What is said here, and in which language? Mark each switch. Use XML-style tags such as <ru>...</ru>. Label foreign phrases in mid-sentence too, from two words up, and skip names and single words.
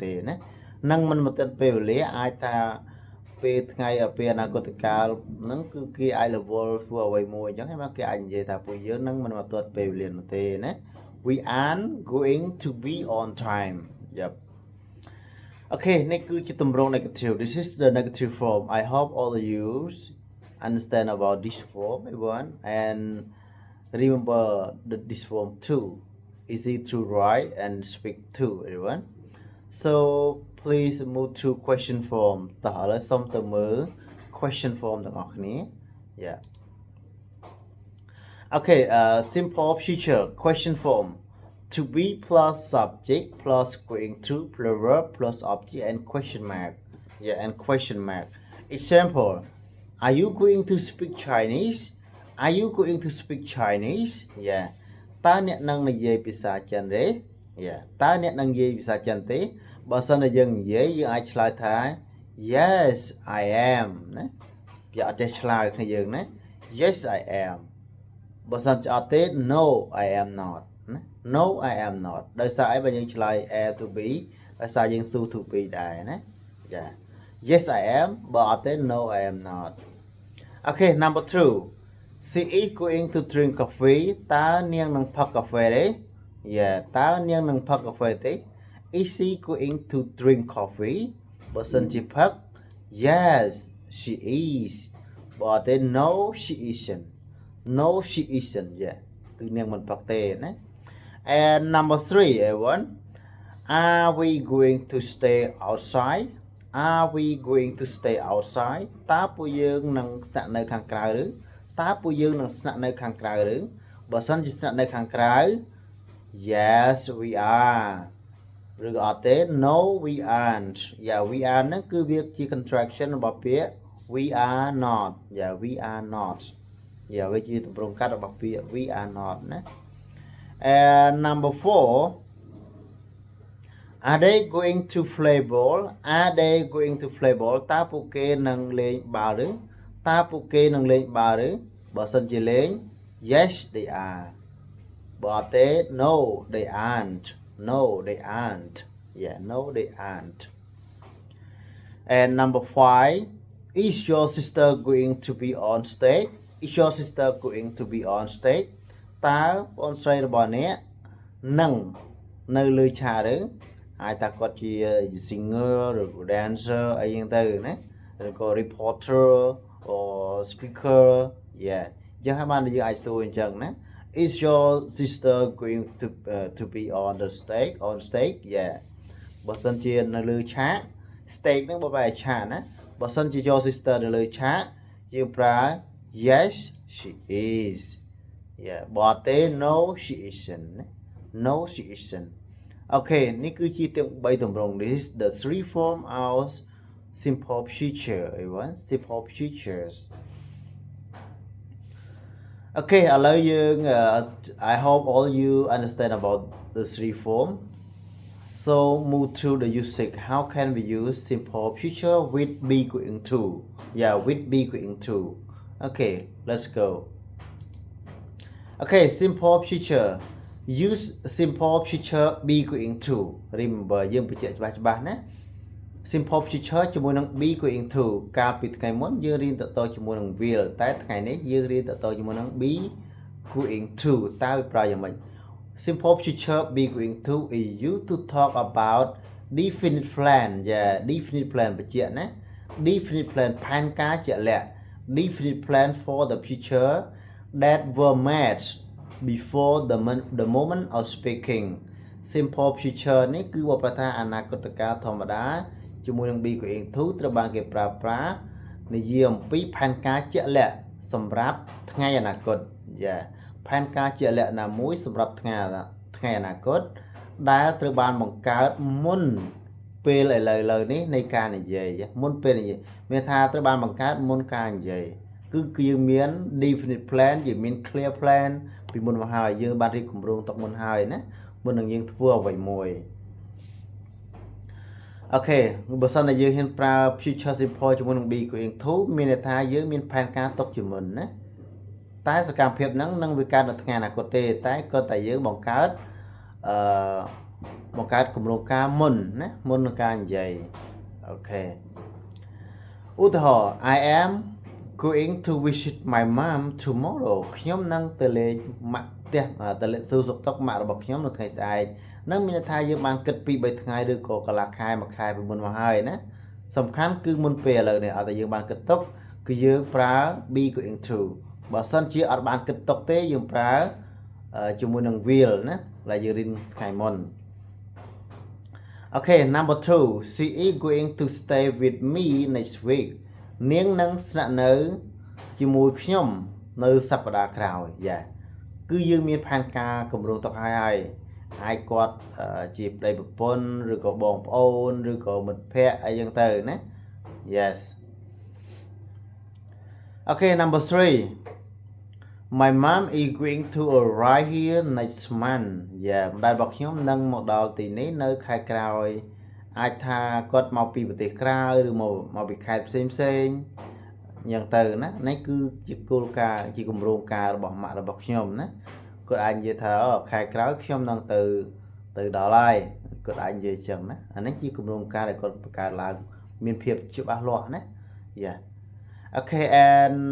<km>ទេណានឹងមិនមកទាន់ពេលវេលាអាចថាពេលថ្ងៃពេលអនាគតកាលហ្នឹងគឺគេអាច level ធ្វើអ្វី មួយអញ្ចឹងហើយមកគេអាចនិយាយថាពួកយើងនឹងមិនមកទាន់ពេលវេលានោះទេណា</km> <en>we aren't going to be on time yep okay</en> <km>នេះគឺជាទម្រង់</km> <en>negative this is the negative form I hope all of you understand about this form everyone and remember this form too easy to write and speak too everyone so please move to question form</en> <km>តោះឥឡូវសូមទៅមើល</km> <en>question form</en> <km>ទាំងអស់គ្នា</km> <en>yeah okay simple future question form to be plus subject plus going to plural plus object and question mark yeah and question mark example are you going to speak Chinese are you going to speak Chinese</en> <km>yeah តើអ្នកនឹងនិយាយភាសាចិនទេ yeah តើអ្នកនឹងនិយាយភាសាចិនទេបើសិនតែយើងនិយាយយើងអាចឆ្លើ យថា</km> <en>yes I am</en> <km>ណាវាអត់ចេះឆ្លើយគ្នាយើងណា</km> <en>yes I am</en> <km>បើសិនជាអត់ទេ</km> <en>no I am not ណា no I am not</en> <km>ដោយសារអីបើយើងឆ្លើយ</km> <en>am to be</en> <km>ដោយសារយើងស៊ូ</km> <en>to be</en> <km>ដែរណាចា</km> <en>yes I am</en> <km>បើអត់ទេ</km> <en>no I am not okay number 2 she is going to drink coffee</en> <km>តើនាងនឹងផឹកកាហ្វេទេ</km> <en>yeah</en> <km>តើនាងនឹងផឹកកាហ្វេទេ</km> <en>Is she going to drink coffee?</en> <km>បើសិនជាផឹក</km> <en>Yes, she is. But then no, she isn't. No, she isn't. Yeah.</en> <km>គឺនាងមិនផឹកទេណា</km> <en>And number 3, everyone. Are we going to stay outside? Are we going to stay outside?</en> <km>តើពួកយើងនឹងស្នាក់នៅខាងក្រៅឬតើពួកយើងនឹងស្នាក់នៅខាងក្រៅឬបើសិនជាស្នាក់នៅខាងក្រៅ</km> <en>Yes, we are.</en> <km>ឬក៏អត់ទេ</km> <en>no we aren't yeah we are</en> <km>ហ្នឹងគឺវាជា</km> <en>contraction</en> <km>របស់ពាក្យ</km> <en>we are not yeah we are not yeah</en> <km>វាជាទម្រង់កាត់របស់ពាក្យ</km> <en>we are not ណា and number 4 are they going to play ball are they going to play ball</en> <km>តើពួកគេនឹងលេងបាល់ឬតើពួកគេនឹងលេងបាល់ឬបើសិនជាលេង</km> <en>yes they are</en> <km>បើអត់ទេ</km> <en>no they aren't No, they aren't. Yeah, no, they aren't. And number 5, is your sister going to be on stage? Is your sister going to be on stage?</en> <km>តើបងស្រីរបស់អ្នកនឹងនៅលើឆាកឬអាចថាគាត់ជា singer ឬ dancer អីយ៉ាងទៅណាឬក៏</km> <en>reporter or speaker yeah</en> <km>អញ្ចឹងហើយបានយើងអាចសួរអញ្ចឹងណា</km> <en>Is your sister going to be on the stage yeah</en> <km>បើសិនជានៅលើឆាក</km> <en>stage</en> <km>ហ្នឹងបើបែរឆាកណាបើសិនជា</km> <en>your sister</en> <km>នៅលើឆាកយើងប្រើ</km> <en>yes she is yeah</en> <km>បើទេ</km> <en>no she isn't no she isn't okay</en> <km>នេះគឺជាទាំង3ទម្រង់</km> <en>this is the 3 form of simple future everyone simple futures Okay</en> <km>ឥឡូវយើង</km> <en>I hope all you understand about the 3 form so move to the usage how can we use simple future with be going to yeah with be going to okay let's go okay simple future use simple future be going to remember</en> <km>យើងបញ្ជាក់ច្បាស់ណា</km> <en>simple future</en> <km>ជាមួយនឹង</km> <en>be going to</en> <km>កាលពីថ្ងៃមុនយើងរៀនតទៅជាមួយនឹង will តែថ្ងៃនេះយើងរៀនតទៅជាមួយនឹង</km> <en>be going to</en> <km>តើវាប្រើយ៉ាងម៉េច</km> <en>simple future be going to is used to talk about definite plan yeah definite plan</en> <km>បញ្ជាក់ណា</km> <en>definite plan</en> <km>ផែនការជាក់លាក់</km> <en>definite plan for the future that were made before the moment of speaking simple future</en> <km>នេះគឺបបថាអនាគតកាលធម្មតា ជាមួយនឹង</km> <en>be going to</en> <km>ត្រូវបានគេប្រើប្រាស់និយាយអំពីផែនការជាក់លាក់សម្រាប់ថ្ងៃអនាគតយ៉ាផែនការជាក់លាក់ណាមួយសម្រាប់ថ្ងៃអនាគតដែលត្រូវបានបង្កើតមុនពេលឥឡូវនេះនៃការនិយាយមុនពេលនិយាយមានថាត្រូវបានបង្កើតមុនការនិយាយគឺយើងមាន</km> <en>definite plan</en> <km>យើងមាន</km> <en>clear plan</en> <km>ពីមុនមកហើយយើងបានរៀបគម្រោងទុកមុនហើយណាមុននឹងយើងធ្វើអ្វីមួយ អូខេបើសិនតែយើងហ៊ានប្រើ</km> <en>future simple</en> <km>ជាមួយនឹង</km> <en>be going to</en> <km>មានន័យថាយើងមានផែនការទុកជាមុនណាតែសកម្មភាពហ្នឹងនឹងវាកើតនៅថ្ងៃ អនាគតទេតែគាត់តែយើងបង្កើតគម្រោងការមុនណាមុននឹងការនិយាយអូខេឧទាហរណ៍</km> <en>I am going to visit my mom tomorrow</en> <km>ខ្ញុំនឹងទៅលេងម៉ាក់ផ្ទះទៅលេងសួរសុខទុក្ខម៉ាក់របស់ខ្ញុំនៅថ្ងៃស្អែកនឹងមានន័យថាយើងបានគិតពី3ថ្ងៃឬក៏កន្លះខែមួយខែពីមុនមកហើយណាសំខាន់គឺមុនពេលឥឡូវនេះអត់តែយើងបានគិតទុកគឺយើងប្រើ</km> <en>be going to</en> <km>បើសិនជាអត់បានគិតទុកទេយើងប្រើជាមួយនឹង will ណាដែលយើងរៀនថ្ងៃមុន អូខេ</km> <en>number 2 she is going to stay with me next week</en> <km>នាងនឹងស្នាក់នៅជាមួយខ្ញុំនៅសប្តាហ៍ក្រោយយ៉ាគឺយើងមានផែនការគម្រោងទុកហើយហើយគាត់ជាប្តីប្រពន្ធឬក៏បងប្អូនឬក៏មិត្តភ័ក្តិអីចឹងទៅណា yes អូខេ</km> <en>number 3 my mom is going to arrive here next month</en> <km>យ៉ាម្ដាយរបស់ខ្ញុំនឹងមកដល់ទីនេះ នៅខែក្រោយអាចថាគាត់មកពីប្រទេសក្រៅឬមកពីខេត្តផ្សេងយ៉ាងទៅណានេះគឺជាគោលការណ៍ជាគម្រោងការរបស់ម៉ាក់របស់ខ្ញុំណាគាត់អាចនិយាយថាខែក្រោយខ្ញុំនឹងទៅដល់ហើយគាត់អាចនិយាយចឹងណាអានេះជាគម្រោងការដែលគាត់បង្កើតឡើងមានភាពច្បាស់លាស់ណាយ៉ាអូខេ and</km>